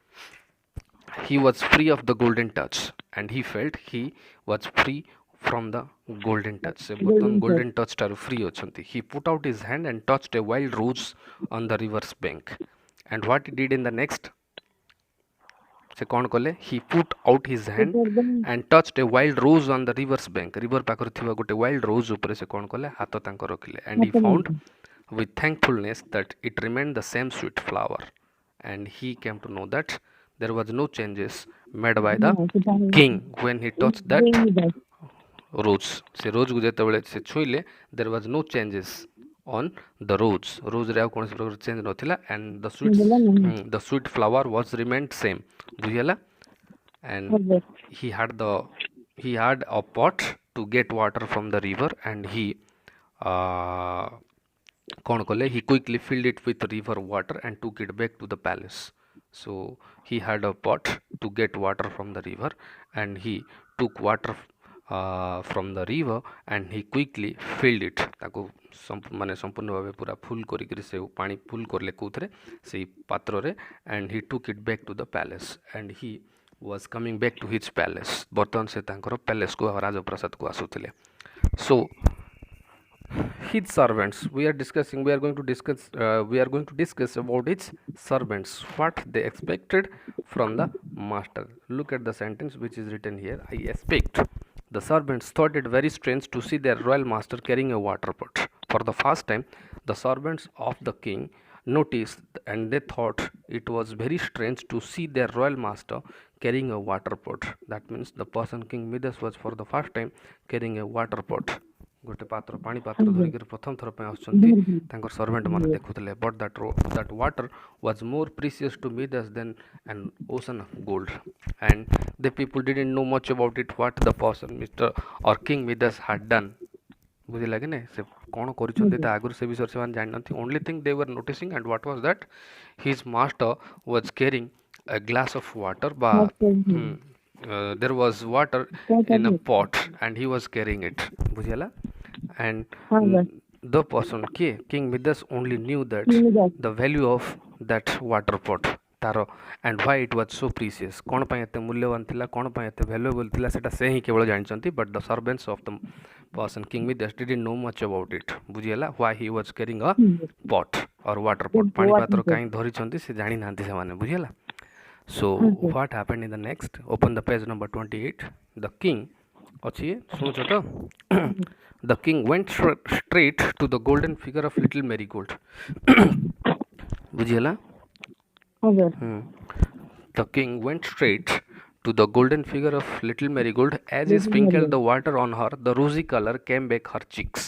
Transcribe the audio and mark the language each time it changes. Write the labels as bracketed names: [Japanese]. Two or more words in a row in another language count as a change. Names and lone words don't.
[English] he was free of the golden touch and he felt he was free from the golden touch [Odia] se ବର୍ତ୍ତମାନ golden touch ଠାରୁ free ଅଛନ୍ତି [English] he put out his hand and touched a wild rose on the river's bank and what he did in the next [Odia] ସେ କ'ଣ କଲେ [English] he put out his hand and touched a wild rose on the river's bank [Odia] river ପାଖରେ ଥିବା ଗୋଟେ wild rose ଉପରେ ସେ କ'ଣ କଲେ ହାତ ତାଙ୍କ ରଖିଲେ [English] and he found with thankfulness that it remained the same sweet flower and he came to know that there was no changes made by the king when he touched that rose [Odia] ସେ ରୋଜ୍କୁ ଯେତେବେଳେ ସେ ଛୁଇଁଲେ [English] there was no changes on the roseରେ [Odia] ଆଉ କୌଣସି ପ୍ରକାର ଚେଞ୍ଜ ନଥିଲା [English] and the sweet flower was remained same ବୁଝିହେଲା and he had a pot to get water from the river and he [Odia] କ'ଣ କଲେ [English] he quickly filled it with river water and took it back to the palace. So he had a pot to get water from the river and he took water from the river and he quickly filled it [Odia] ତାକୁ ମାନେ ସମ୍ପୂର୍ଣ୍ଣ ଭାବେ ପୁରା ଫୁଲ୍ କରିକିରି ସେ ପାଣି ଫୁଲ୍ କରିଲେ କେଉଁଥିରେ ସେଇ ପାତ୍ରରେ [English] and he took it back to the palace and he was coming back to his palace. [Odia] ବର୍ତ୍ତମାନ ସେ ତାଙ୍କର ପ୍ୟାଲେସ୍କୁ ରାଜପ୍ରାସାଦକୁ ଆସୁଥିଲେ. [English] So his servants, we are going to discuss about its servants, what they expected from the master. Look at the sentence which is written here. I expect. The servants thought it very strange to see their royal master carrying a water pot. For the first time, the servants of the king noticed and they thought it was very strange to see their royal master carrying a water pot. That means the person King Midas was for the first time carrying a water pot. [Odia] ଗୋଟେ ପାତ୍ର ପାଣି ପାତ୍ର ଧରିକରି ପ୍ରଥମ ଥର ପାଇଁ ଆସୁଛନ୍ତି ତାଙ୍କର ସର୍ଭେଣ୍ଟ ମାନେ ଦେଖୁଥିଲେ ବଟ୍ [English] that water was more precious to Midas than an ocean of gold and the people didn't know much about it what the person Mr. or King Midas had done. [Odia] ବୁଝିଲା କି ନାଇଁ ସେ କ'ଣ କରିଛନ୍ତି ତା ଆଗରୁ ସେ ବିଷୟରେ ସେମାନେ ଜାଣିନାହାନ୍ତି. [English] only thing they were noticing and what was that his master was carrying a glass of water ବା there was water in a pot and he was carrying it. ବୁଝିଲା and the person King Midas only knew that the value of that water pot ତାର and why it was so precious [Odia] କ'ଣ ପାଇଁ ଏତେ ମୂଲ୍ୟବାନ ଥିଲା କ'ଣ ପାଇଁ ଏତେ valuable ଥିଲା ସେଟା ସେ ହିଁ କେବଳ ଜାଣିଛନ୍ତି [English] but the servants of the person King Midas didn't know much about it. [Odia] ବୁଝିହେଲା [English] why he was carrying a pot or water pot [Odia] ପାଣି ପାତ୍ର କାହିଁ ଧରିଛନ୍ତି ସେ ଜାଣିନାହାନ୍ତି ସେମାନେ. ବୁଝିହେଲା. [English] So what happened in the next, open the page number 28. The king [Odia] ଅଛି ଶୁଣୁଛ ତ [English] the king went straight to the golden figure of little marigold. [Odia] ବୁଝିହେଲା. [English] The king went straight to the golden figure of little marigold. As he sprinkled the water on her, the rosy color came back her cheeks.